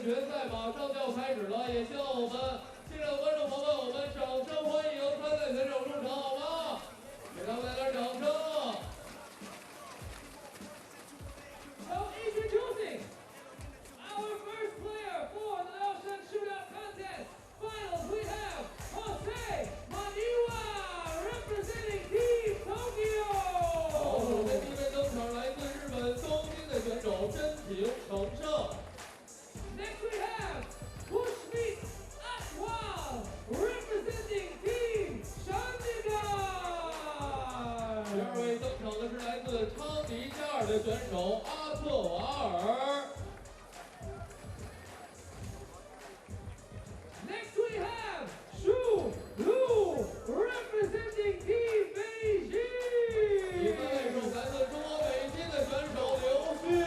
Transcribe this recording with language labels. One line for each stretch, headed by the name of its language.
Chinese: 赛马上就要开始了，也希望我们现场的观众朋友们，我们掌声欢迎参赛选手入场，好吗？给他们来点掌声。
English: So introducing our first player for the LaoShan Shootout contest finals, we have Jose Maniwa representing Team Tokyo.
Chinese: 好，首先第一位登场，来自日本东京的选手真平成胜。
English: Next we have Pushmeet Atwal representing Team Chandigarh.
Chinese: 第二位登场的是来自昌迪加尔的选手阿特瓦尔。
English: Next we have Shootout representing Team Beijing.
Chinese: 第三位是来自中国北京的选手刘旭。